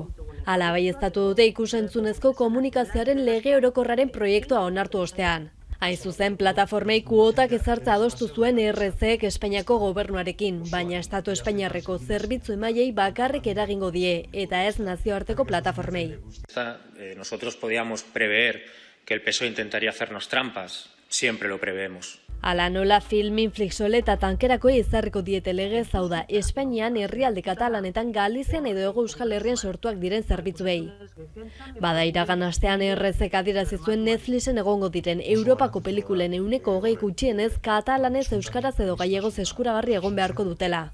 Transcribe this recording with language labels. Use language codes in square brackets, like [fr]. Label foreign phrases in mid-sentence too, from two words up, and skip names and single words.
[eu] Hala baieztatu dute ikusentzunezko komunikazioaren lege orokorraren proiektua onartu ostean. Hain zuzen, plataformei kuotak ezartza adostu zuen RZek Espainiako gobernuarekin, baina Estatu Espainiarreko zerbitzu emailei bakarrik eragingo die, eta ez nazioarteko plataformei. [es] Nosotros podíamos prever que el PSOE intentaría hacernos trampas, siempre lo preveemos. [eu] Hala nola Filmin, Flixole eta Tankerako ezarriko diete legez, hau da, Espainian herrialde katalanetan Galizian edo Hego Euskal Herrian sortuak diren zerbitzuei. Bada iragan astean RZek adierazi zuen Netflixen egongo diren Europako pelikulen 20% gutxienez katalanez, euskaraz edo gallegoz eskuragarri egon beharko dutela.